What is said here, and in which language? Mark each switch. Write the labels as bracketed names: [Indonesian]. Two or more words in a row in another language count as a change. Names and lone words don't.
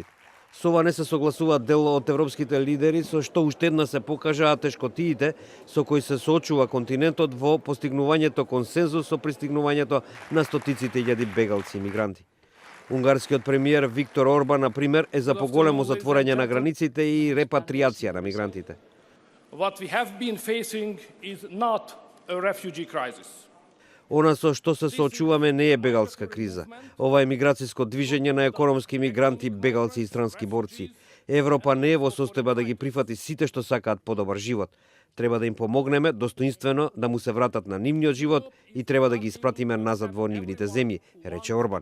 [Macedonian] Со ова не се согласуваат дел од европските лидери, со што уште една се покажаа тешкотиите со кои се соочува континентот во постигнувањето консензус со пристигнувањето на стотиците илјади бегалци и мигранти. Унгарскиот премиер Виктор Орбан, например, е за поголемо затворање на границите и репатриација на мигрантите. [English] What we have been facing is not a refugee crisis. [Macedonian] Она со што се соочуваме не е бегалска криза. Ова е миграцијско движење на економски мигранти, бегалци и странски борци. Европа не е во состојба да ги прифати сите што сакаат подобар живот. Треба да им помогнеме достоинствено да му се вратат на нивниот живот и треба да ги испратиме назад во нивните земји, рече Орбан.